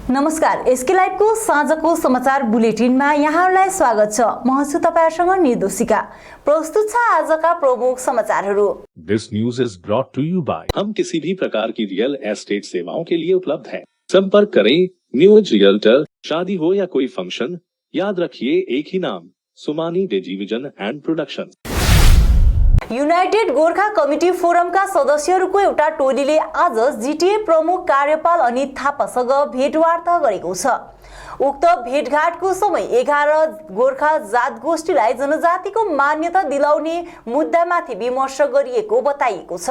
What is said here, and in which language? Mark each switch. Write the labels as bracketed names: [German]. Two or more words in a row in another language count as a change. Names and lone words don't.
[Nepali] नमस्कार, एसके लाइभको साँझको समाचार बुलेटिनमा यहाँहरूलाई स्वागत छ। म छु तपाईहरुसँग निर्दोषिका। प्रस्तुत छ आजका प्रमुख समाचारहरू। [English] This news is brought to you by [Hindi] हम किसी भी प्रकार की रियल एस्टेट सेवाओं के लिए उपलब्ध हैं। संपर्क करें न्यूज रियल्टर। शादी हो या कोई फंक्शन, याद रखिए एक ही नाम, सुमानी डिजिविजन एंड प्रोडक्शन। [Nepali] युनाइटेड गोर्खा कमिटी फोरमका सदस्यहरूको एउटा टोलीले आज जीटीए प्रमुख कार्यपाल अनित थापासँग भेटवार्ता गरेको छ। उक्त भेटघाटको समय 11 गोर्खा जात गोष्ठीलाई जनजातिको मान्यता दिलाउने मुद्दामाथि विमर्श गरिएको बताइएको छ।